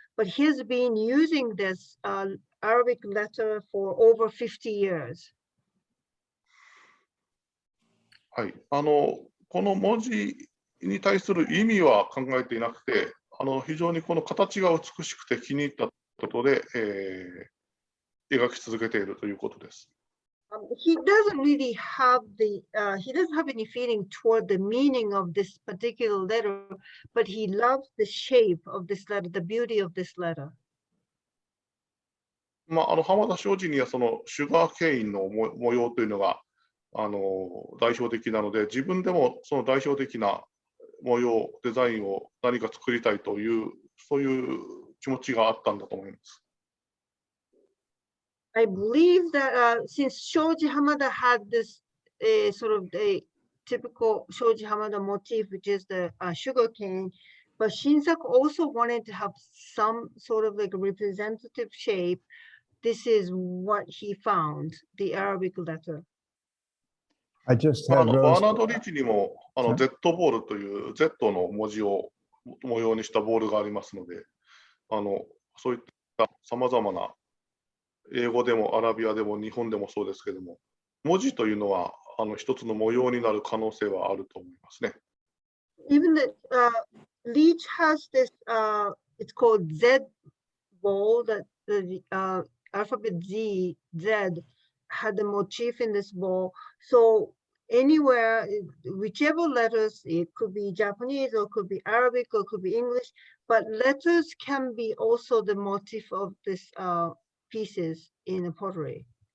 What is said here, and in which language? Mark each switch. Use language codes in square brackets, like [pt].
[en] But he's been using this Arabic letter for over 50 years. [ja] はい、この文字に対する意味は考えていなくて、非常にこの形が美しくて気に入ったことで、描き続けているということです。 [en] He doesn't really have he doesn't have any feeling toward the meaning of this particular letter, but he loves the shape of this letter, the beauty of this letter. [ja] 浜田庄司にはそのシュガーケインの模様というのが代表的なので、自分でもその代表的な模様、デザインを何か作りたいという、そういう気持ちがあったんだと思います。 [en] I believe that since Shoji Hamada had this sort of a typical Shoji Hamada motif, which is the sugarcane, but Shinsaku also wanted to have some sort of like a representative shape. This is what he found, the Arabic letter. I just バ had ー Rose. [ja] ナードリーチにもZ ボールという Z の文字を模様にしたボールがありますので、そういったさまざまな英語でもアラビアでも日本でもそうですけども、文字というのは一つの模様になる可能性はあると思いますね。 [en] Even the Leech has this, it's called Z ball, that the alphabet Z had the motif in this ball. So anywhere, whichever letters, it could be Japanese or could be Arabic or could be English, but letters can be also the motif of this pieces in a pottery.